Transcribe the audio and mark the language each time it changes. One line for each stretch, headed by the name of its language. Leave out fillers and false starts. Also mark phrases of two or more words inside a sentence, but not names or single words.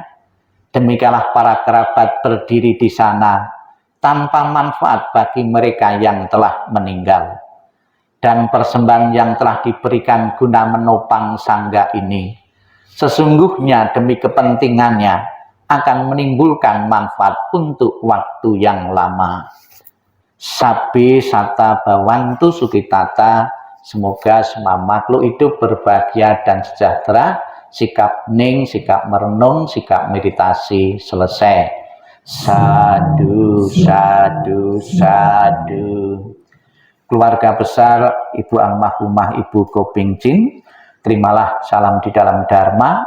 Indonesian: Demikianlah para kerabat berdiri di sana tanpa manfaat bagi mereka yang telah meninggal. Dan persembahan yang telah diberikan guna menopang sangga ini, sesungguhnya demi kepentingannya akan menimbulkan manfaat untuk waktu yang lama.
Pali: Sabi sata bawantu sukitata,
Indonesian: semoga semua makhluk hidup berbahagia dan sejahtera. Sikap ning, sikap merenung, sikap meditasi selesai.
Pali: Sadu, sadu, sadu.
Indonesian: Keluarga besar Ibu Almarhumah Ibu Koping Chin, terimalah salam di dalam Dharma.